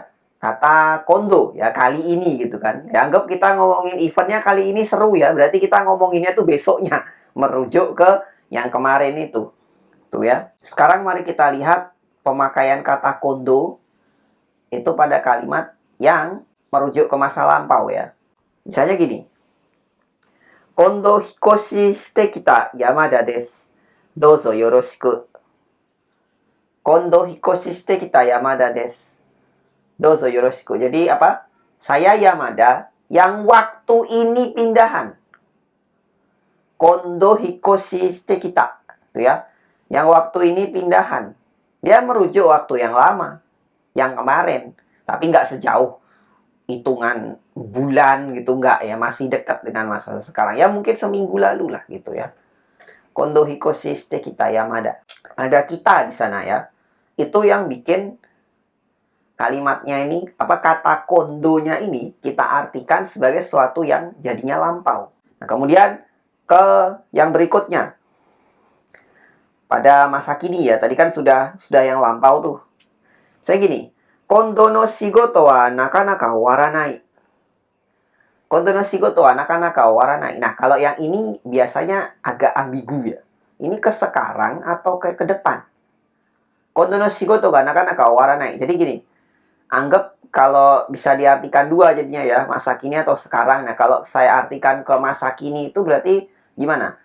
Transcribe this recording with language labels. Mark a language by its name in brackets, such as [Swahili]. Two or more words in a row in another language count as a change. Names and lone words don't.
[Indonesian] Kata kondo, ya kali ini gitu kan. Ya, anggap kita ngomongin eventnya kali ini seru ya. Berarti kita ngomonginnya tuh besoknya. Merujuk ke yang kemarin itu. Tuh ya. Sekarang mari kita lihat pemakaian kata kondo itu pada kalimat yang merujuk ke masa lampau ya. Misalnya gini. [Japanese] 今度引っ越してきた山田です. どうぞよろしく。今度引っ越してきた山田です. どうぞよろしく. [Indonesian] Jadi apa? Saya Yamada yang waktu ini pindahan. [Japanese] 今度引っ越してきた. [Indonesian] Itu ya. Yang waktu ini pindahan. Dia merujuk waktu yang lama. Yang kemarin. Tapi nggak sejauh hitungan bulan gitu, nggak ya, masih dekat dengan masa sekarang ya, mungkin seminggu lalu lah gitu ya. [Japanese] 今度引っ越してきた [Indonesian] Yamada, ada kita di sana ya. Itu yang bikin kalimatnya ini kata kondonya ini kita artikan sebagai sesuatu yang jadinya lampau. Nah kemudian ke yang berikutnya pada masa kini ya, tadi kan sudah yang lampau tuh. Saya gini, [Japanese] 今度の仕事はなかなかわらない. 今度の仕事はなかなかわらない. [Indonesian] Nah, kalau yang ini biasanya agak ambigu ya. Ini ke sekarang atau ke depan? [Japanese] 今度の仕事がなかなかわらない. [Indonesian] Jadi gini, Anggap kalau bisa diartikan dua jadinya ya, masa kini atau sekarang. Nah, kalau saya artikan ke masa kini itu berarti gimana?